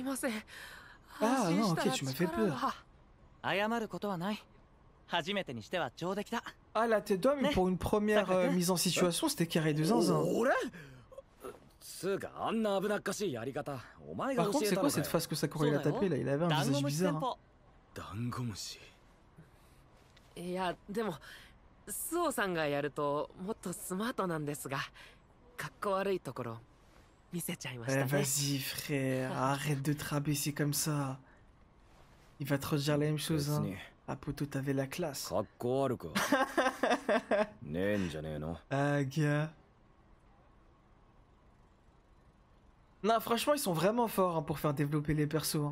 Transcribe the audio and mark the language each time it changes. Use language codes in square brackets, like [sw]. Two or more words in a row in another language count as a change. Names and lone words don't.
[fr] Ah non, ok, tu m'as fait peur. Ah, la tête d'homme, pour une première mise en situation, c'était carré de zinzin. Par contre, c'est quoi cette face que Sakura il a tapé là? Il avait un visage bizarre. Hein. [ja] いやでもスオさんがやるともっとスマートなんですがかっこ悪いところ見せちゃいましたね。 [fr] Vas-y frère, arrête de te rabaisser comme ça. Il va te redire la même chose hein. Ah poto, t'avais la classe. Ah gars. Non franchement ils sont vraiment forts hein, pour faire développer les persos hein.